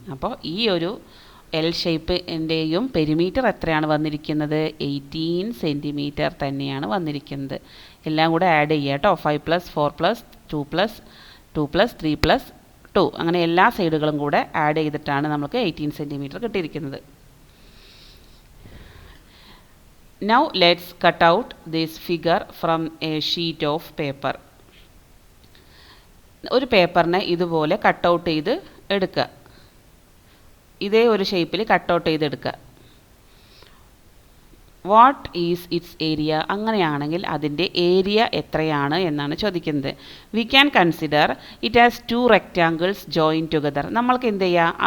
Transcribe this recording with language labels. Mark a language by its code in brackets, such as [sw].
[ml] അപ്പോൾ ഈ ഒരു എൽ ഷേപ്പിൻ്റെയും പെരിമീറ്റർ എത്രയാണ് വന്നിരിക്കുന്നത്? 18 സെൻറ്റിമീറ്റർ തന്നെയാണ് വന്നിരിക്കുന്നത്. എല്ലാം കൂടെ ആഡ് ചെയ്യുക കേട്ടോ. 5 + 4 + 2 + 2 + 3 + 2 അങ്ങനെ എല്ലാ സൈഡുകളും കൂടെ ആഡ് ചെയ്തിട്ടാണ് നമുക്ക് 18 സെൻറ്റിമീറ്റർ കിട്ടിയിരിക്കുന്നത്. [en] Now let's cut out this figure from a sheet of paper. [ml] ഒരു പേപ്പറിനെ ഇതുപോലെ കട്ട് ഔട്ട് ചെയ്ത് എടുക്കുക. ഇതേ ഒരു ഷേപ്പിൽ കട്ട് ഔട്ട് ചെയ്തെടുക്കുക. [en] What is its area? [ml] അങ്ങനെയാണെങ്കിൽ അതിൻ്റെ ഏരിയ എത്രയാണ് എന്നാണ് ചോദിക്കുന്നത്. [en] We can consider it as 2 rectangles join together. [ml] നമ്മൾക്ക് എന്ത് ചെയ്യുക?